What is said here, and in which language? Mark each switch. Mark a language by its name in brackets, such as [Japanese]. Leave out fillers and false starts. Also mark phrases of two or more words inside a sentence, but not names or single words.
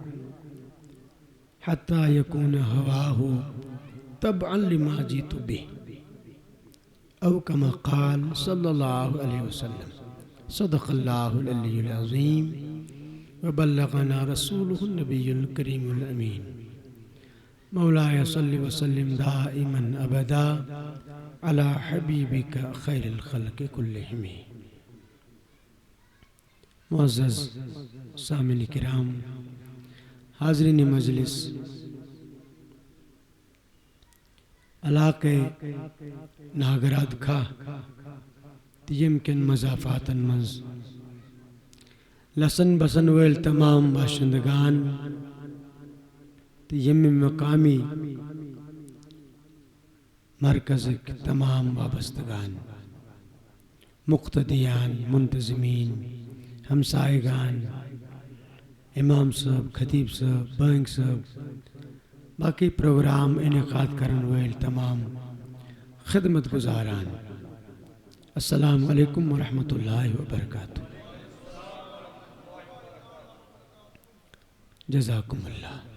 [Arabic] حتى يكون هواه تبعا لما جئت به أو كما قال صلى الله عليه وسلم صدق الله العلي العظيم وبلغنا رسوله النبي الكريم الأمين مولاي صل وسلم دائما أبدا على حبيبك خير الخلق كلهم. [Kashmiri] معزز سامعین کرام، حاضرین مجلس، علاقے ناگراد کھا یمکن مضافاتن منز لسن بسن ویل تمام باشندگان یم مقامی مرکز تمام وابستگان، مقتدیان، منتظمین، ہمسائگان، امام صاحب، خطیب صاحب، بانگ صاحب، باقی پروگرام انعقاد کرن ویل تمام خدمت گزاران، [Arabic] السلام علیکم ورحمۃ اللہ وبرکاتہ. جزاکم اللہ.